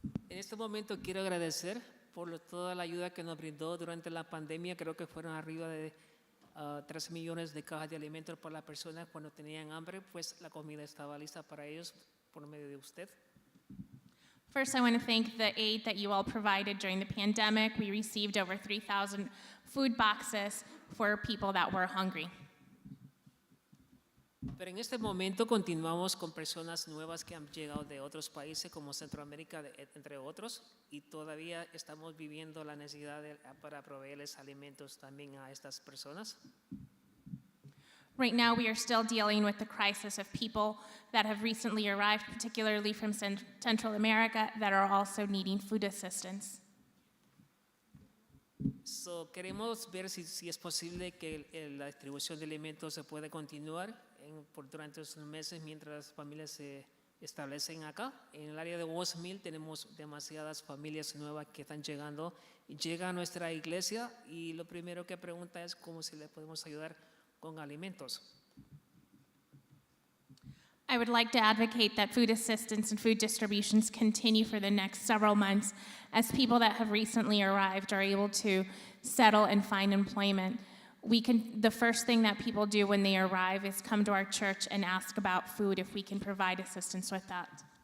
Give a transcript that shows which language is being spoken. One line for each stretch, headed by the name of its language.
Spanish: En este momento quiero agradecer por toda la ayuda que nos brindó durante la pandemia. Creo que fueron arriba de 3 millones de cajas de alimentos para las personas cuando tenían hambre, pues la comida estaba lista para ellos por medio de usted.
English: First, I want to thank the aid that you all provided during the pandemic. We received over 3,000 food boxes for people that were hungry.
Spanish: Pero en este momento continuamos con personas nuevas que han llegado de otros países como Centroamérica, entre otros, y todavía estamos viviendo la necesidad para proveerles alimentos también a estas personas.
English: Right now, we are still dealing with the crisis of people that have recently arrived, particularly from Central America, that are also needing food assistance.
Spanish: So, queremos ver si es posible que la distribución de alimentos se puede continuar durante estos meses mientras las familias se establecen acá. En el área de Olszewski tenemos demasiadas familias nuevas que están llegando y llegan a nuestra iglesia y lo primero que pregunta es cómo si le podemos ayudar con alimentos.
English: I would like to advocate that food assistance and food distributions continue for the next several months as people that have recently arrived are able to settle and find employment. The first thing that people do when they arrive is come to our church and ask about food if we can provide assistance with that.